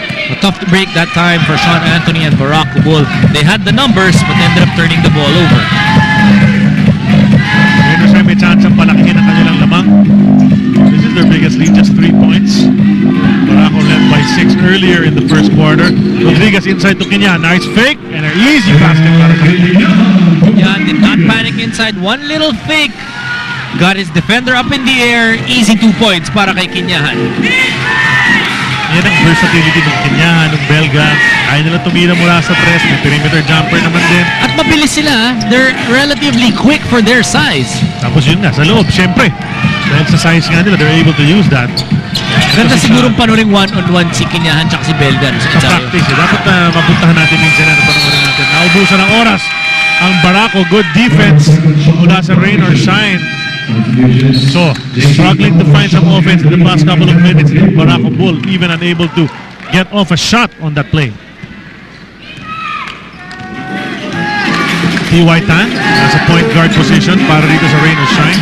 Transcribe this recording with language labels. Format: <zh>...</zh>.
<en>A tough to break that time for Sean Anthony and Barako Bull. They had the numbers but ended up turning the ball over.</en> <tl>Rainer Shine may chance ang palakihin ang kanilang lamang.</tl> <en>This is their biggest lead, just 3 points. Barako led by 6 earlier in the first quarter. Rodriguez inside to Kinyan. Nice fake and an easy basket para sa Kinyan. Yeah, did not panic inside. One little fake. Got his defender up in the air. Easy 2 points para kay Kinyahan.</en> <tl>Yan ang versatility ng Kinyahan, ng Belga. Kaya nila tumira mula sa press. May perimeter jumper naman din. At mabilis sila.</tl> <en>They're relatively quick for their size.</en> <tl>Tapos yun nga, sa loob, syempre. Dahil sa size nga nila,</tl> <en>they're able to use that.</en> <tl>Ganda sigurong panuring one-on-one si Kinyahan tsaka si Belga. Sa practice, dapat mapuntahan natin minsan na panurin natin. Naubusan ng oras ang Barako.</tl> <en>Good defense mula sa Rain or Shine. So, struggling to find some offense in the past couple of minutes. Barako Bull even unable to get off a shot on that play. T.Y. Tan has a point guard position</en> <tl>para dito sa</tl> <en>Rain or Shine.</en>